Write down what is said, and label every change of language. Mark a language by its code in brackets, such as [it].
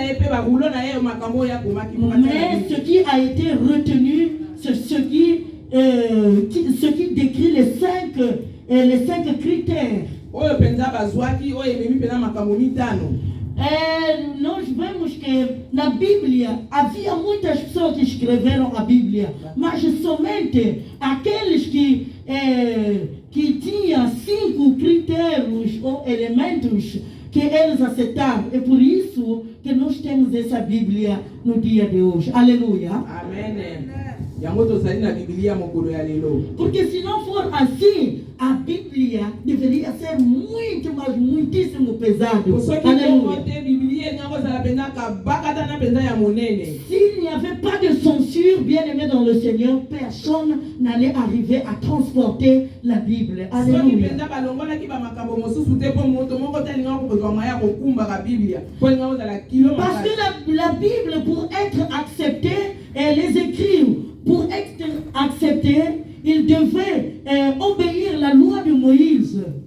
[fr] Mais ce qui a été retenu, c'est ce qui décrit les cinq critères. [pt] Nós vemos que na Bíblia havia muitas pessoas que escreveram a Bíblia, mas somente aqueles que tinham 5 critérios ou elementos que eles aceitaram. É por isso que nós temos essa Bíblia no dia de hoje. Aleluia. [la] Amen. [ln] Yango tozali na Biblia mokolo ya lelo. [pt] Porque se não for assim, a Bíblia deveria ser muito, mas muitíssimo pesado. Aleluia. [fr] S'il n'y avait pas de censure, bien aimé dans le Seigneur, personne n'allait arriver à transporter la Bible. Alléluia. Parce que la Bible, pour être acceptée, et les écrits, pour être acceptés, il devait obéir la loi de Moïse.